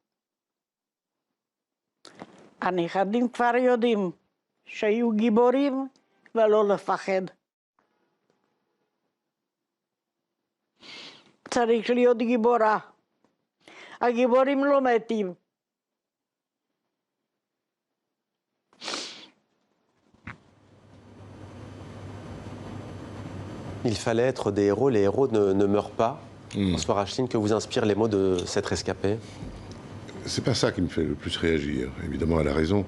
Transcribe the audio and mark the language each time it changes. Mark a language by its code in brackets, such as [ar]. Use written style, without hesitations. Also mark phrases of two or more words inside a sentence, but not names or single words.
[he] הנכדים כבר יודעים שהיו גיבורים ולא לפחד. צריך להיות גיבורה. הגיבורים לא מתים. [fr] Il fallait être des héros, les héros ne meurent pas. François Rachlin, que vous inspirent les mots de cette rescapée? C'est pas ça qui me fait le plus réagir. Évidemment, elle a raison.